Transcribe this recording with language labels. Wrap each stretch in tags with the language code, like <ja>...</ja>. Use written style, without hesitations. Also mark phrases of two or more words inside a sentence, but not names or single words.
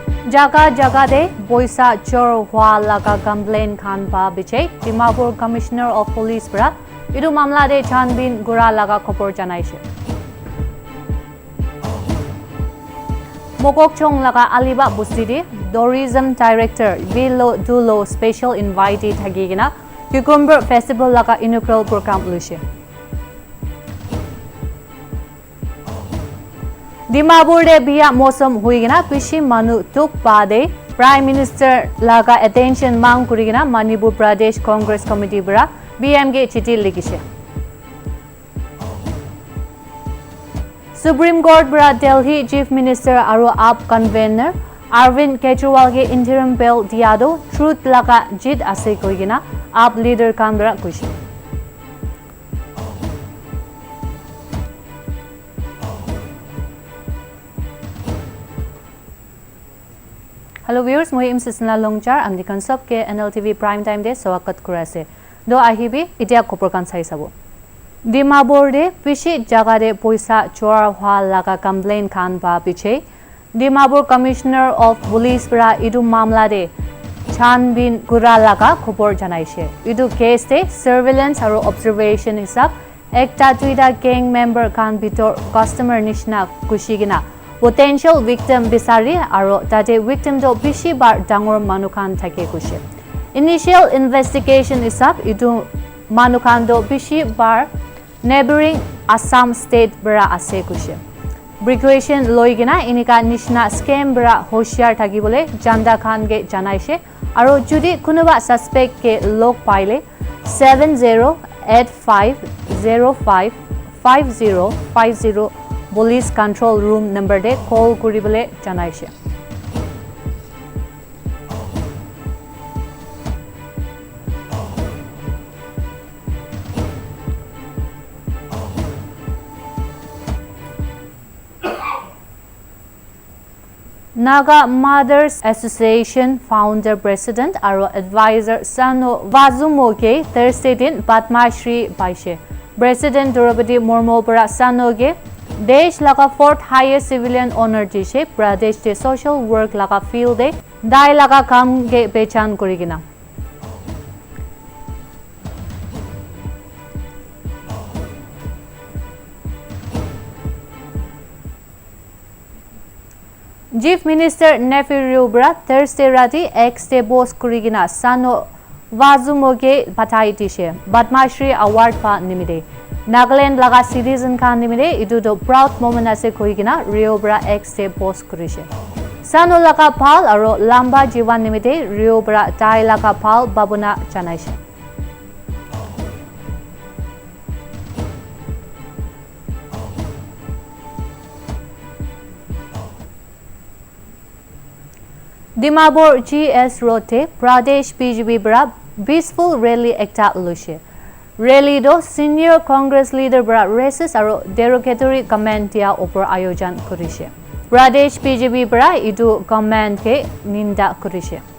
<nag>जगह जगह दे बोईसा चोर हुआ लगा कंप्लेन खान पा बिचे डिमापुर</nag> <en>Commissioner of Police</en> <nag>बरा इदु मामला दे छानबीन गुरा लगा खबर जनाइছে मोकोकचोंग लगा अलिबा बुस्तिदि</nag> <en>tourism director</en> <nag>Vilo Dulo</nag> <en>special invitee</en> <nag>thagigina</nag> <en>cucumber festival</en> <nag>laka</nag> <en>inaugural program</en> <nag>luise Dimapur de biya mosam huigina pishi manu tuk bade</nag> <en>prime minister</en> <nag>laka attention mang kurigina Manipur Pradesh Congress Committee bra BM ge chithi likise Supreme Court bra Delhi Chief Minister aru AAP convener Arvind Kejriwal ke</nag> <en>interim bail</en> <nag>diado truth laka jid ase koigina</nag> <en>AAP leader</en> <nag>kambra kushi</nag> <en>Hello viewers,</en> <nag>moi Imsisna Longchar amdi kansop ke NLTV Prime Time de swagat kurase do ahibi itia khopor kan sai sabo Dimapur de pishi jaga de poisa chora hwa laga complain khan ba piche Dimapur</nag> <en>Commissioner of Police</en> <nag>bra idu mamla de छानबीन गुरा लगा खबर जनाइছে इदु केस दे सर्वेलेंस आरो ऑब्जर्वेशन हिसाब एकटा दुइटा</nag> <en>gang member</en> <nag>खान भितर कस्टमर निशना कुशिगिना</nag> <en>potential victim</en> <nag>बिसारी आरो ताते विक्टिम दो बिशी बार डांगर मानुखान थाके कुशे</nag> <en>initial investigation</en> <nag>हिसाब इदु मानुखान दो बिशी बार</nag> <en>neighboring Assam State</en> <nag>बरा आसे कुशे Precaution loigina inika nishna scam bra hoshiyar thakibole Janda Khan ge janaise aro judi kunuba suspect ke log paile 7085055050</nag> <en>police control room number</en> <nag>de call kuribole janaise Naga Mothers Association</nag> <en>founder president</en> <nag>aro advisor Sano Vazumoge Thursday din Padma Shri paise President Draupadi Murmu bara Sano ge desh laga</nag> <en>fourth highest civilian honor</en> <nag>dise Pradesh de</nag> <en>social work</en> <nag>laga field de dai laga kam ge pehchan korigina</nag> <en>Chief Minister</en> <nag>Nefiu Bra Thursday rati ex de boss kurigina Sano Vazumoge bathai dishe Padma Shri award pa nimide Nagaland laga citizen khan nimide idu do</nag> <en>proud moment</en> <nag>ase koigina Rio Bra ex de boss kurise Sano laga phal aro lamba jiwan nimide Rio Bra dai laga phal babuna janaise Dimapur GS Rote Pradesh BJP bra</nag> <en>peaceful rally</en> <nag>ekta luise rally do</nag> <en>senior Congress leader</en> <nag>bra racist aro</nag> <en>derogatory comment</en> <nag>dia opor ayojan korise Pradesh BJP bra idu comment ke ninda korise</nag>